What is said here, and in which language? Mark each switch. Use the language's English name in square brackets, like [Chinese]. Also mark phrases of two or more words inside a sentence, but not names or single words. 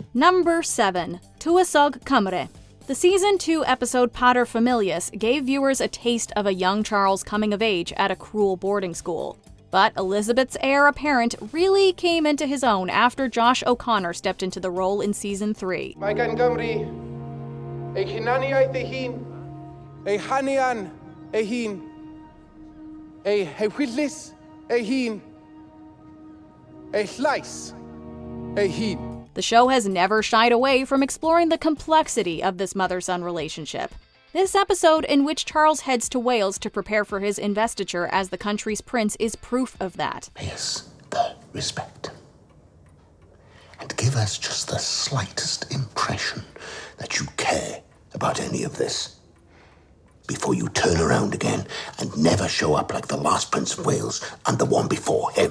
[English] Number 7. Tuasog Camere. The Season 2 episode Paterfamilias gave viewers a taste of a young Charles coming of age at a cruel boarding school. But Elizabeth's heir apparent really came into his own after Josh O'Connor stepped into the role in Season 3. [Welsh] Mae gan Gymru ei hunaniaeth ei hun, ei hanian ei hun, ei hewyllis ei hun, ei llais ei hun. [English] The show has never shied away from exploring the complexity of this mother-son relationship. This episode, in which Charles heads to Wales to prepare for his investiture as the country's prince, is proof of that. Pay us the respect and give us just the slightest impression that you care about any of this before you turn around again and never show up like the last Prince of Wales and the one before him.